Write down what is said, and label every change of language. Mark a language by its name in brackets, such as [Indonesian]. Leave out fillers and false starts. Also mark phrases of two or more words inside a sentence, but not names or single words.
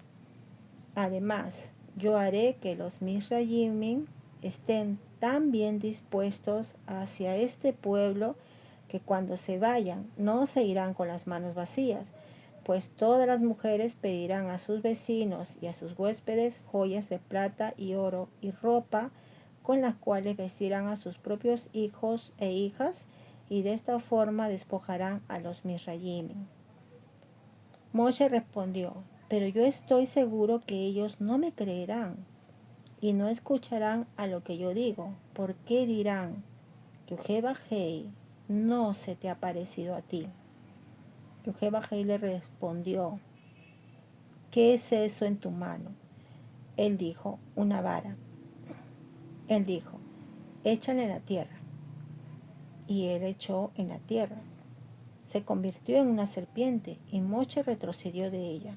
[Spanish] Además, yo haré que los Misraimim estén tan bien dispuestos hacia este pueblo que cuando se vayan no se irán con las manos vacías, pues todas las mujeres pedirán a sus vecinos y a sus huéspedes joyas de plata y oro y ropa con las cuales vestirán a sus propios hijos e hijas, y de esta forma despojarán a los Misraimim. Moshe respondió: pero yo estoy seguro que ellos no me creerán y no escucharán a lo que yo digo. ¿Por qué dirán: Yud-Heh-Vah-Hei no se te ha parecido a ti? Yud-Heh-Vah-Hei le respondió: ¿qué es eso en tu mano? Él dijo: una vara. Él dijo: échale en la tierra. Y él echó en la tierra. Se convirtió en una serpiente y Moshe retrocedió de ella.